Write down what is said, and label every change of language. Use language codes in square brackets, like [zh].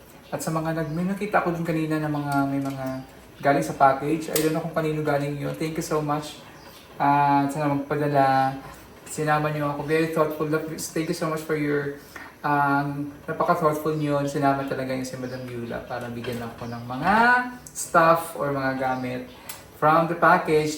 [tl] At sa mga may nakita ko dun kanina na may mga galing sa package. [en] I don't know [tl] kung kanino galing yun. [en] Thank you so much. [tl] Sana magpadala. Sinama niyo ako. [en] Very thoughtful. Thank you so much for your [tl] napaka-thoughtful niyo. Sinama talaga yung si Madam Yula para bigyan ako ng mga stuff or mga gamit [en] from the package.